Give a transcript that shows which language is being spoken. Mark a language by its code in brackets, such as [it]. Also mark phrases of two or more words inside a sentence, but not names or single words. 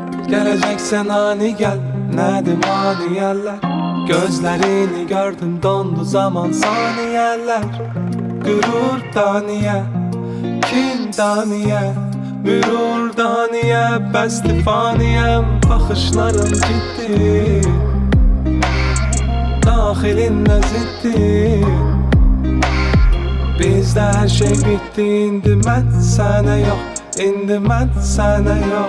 [tr] Geleceksen ani gel, nedir maniyeler? Gözlerini gördüm, dondu zaman saniyeler. Gururdan niye, kindan niye, mürurdan niye, [az] bəsdi faniyem. Baxışların ciddi, daxilində ziddi. Bizdə hər şey bitdi, indi mən sənə yox, indi mən sənə yox.